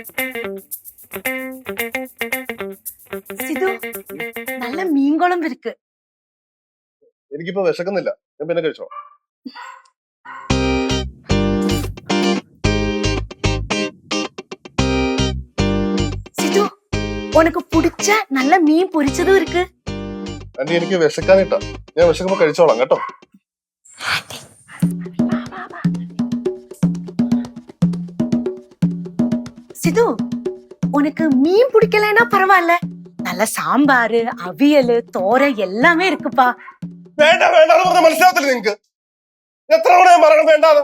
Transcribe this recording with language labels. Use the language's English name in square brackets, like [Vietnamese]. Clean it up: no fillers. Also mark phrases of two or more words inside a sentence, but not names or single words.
[Tamil] சித்து, நல்ல மீன் குழம்பு இருக்கு, [Malayalam] എനിക്കിപ്പോ വിശക്കുന്നില്ല, ഞാൻ പിന്നെ കഴിച്ചോളാം. [Tamil] சித்து உனக்கு பிடிச்ச நல்ல மீன் பொரிச்சதும் இருக்கு. [Malayalam] ആന്റി എനിക്ക് വിശക്കാനിട്ടാ, ഞാൻ വിശക്കുമ്പോ കഴിച്ചോളാം കേട്ടോ. [Tamil] சித்து உனக்கு மீன் பிடிக்கலன்னா பரவாயில்ல, நல்ல சாம்பாரு அவியல் തോര எல்லாமே இருக்குப்பா. [Malayalam] വേണ്ട വേണ്ട എന്ന് പറഞ്ഞാൽ മനസ്സിലാവത്തില്ല നിങ്ങക്ക്? എത്ര തവണ ഞാൻ പറയണം വേണ്ടാന്ന്?